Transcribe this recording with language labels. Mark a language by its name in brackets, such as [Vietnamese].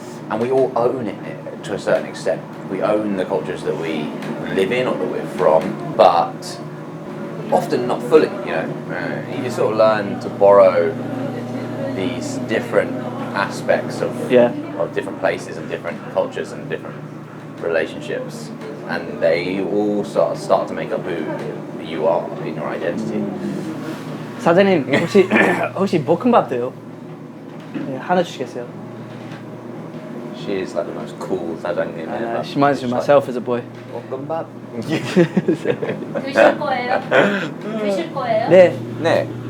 [English] And we all own it to a certain extent. We own the cultures that we live in or that we're from, but often not fully, you know. You sort of learn to borrow these different aspects of different places and different cultures and different relationships, and they all start to make up who you are in your identity. [Korean] 사장님, 혹시 볶음밥 돼요? 네, 하나 주시겠어요? [English] She is like the most cool 사장님 ever. She reminds me of myself as a boy. [Korean] 볶음밥. 드실 거예요? 드실 거예요? 네. 네.